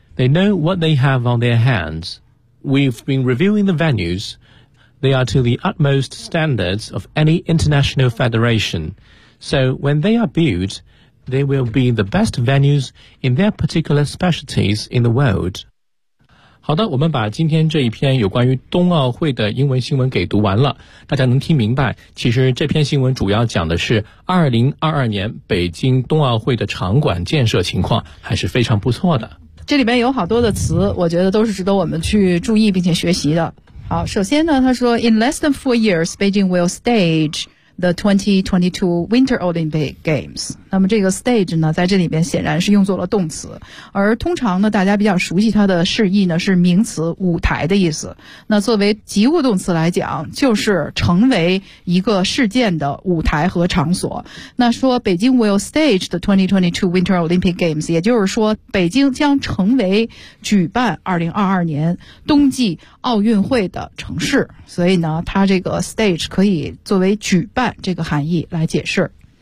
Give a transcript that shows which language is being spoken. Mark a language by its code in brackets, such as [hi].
[en] They know what they have on their hands. We've been reviewing the venues. They are to the utmost standards of any international federation. So when they are built, they will be the best venues in their particular specialties in the world." [zh] 好的，我们把今天这一篇有关于冬奥会的英文新闻给读完了。大家能听明白，其实这篇新闻主要讲的是2022年北京冬奥会的场馆建设情况还是非常不错的。这里面有好多的词，我觉得都是值得我们去注意并且学习的。好，首先呢，他说 [en] In less than 4 years, Beijing will stage the 2022 Winter Olympic Games. [zh] 那么这个 stage 呢，在这里边显然是用作了动词，而通常呢，大家比较熟悉它的释义呢，是名词舞台的意思。那作为及物动词来讲，就是成为一个事件的舞台和场所。那说北京 [en] will stage the 2022 Winter Olympic Games, [zh] 也就是说北京将成为举办2022年冬季奥运会的城市，所以呢，它这个 stage 可以作为举办这个含义来解释。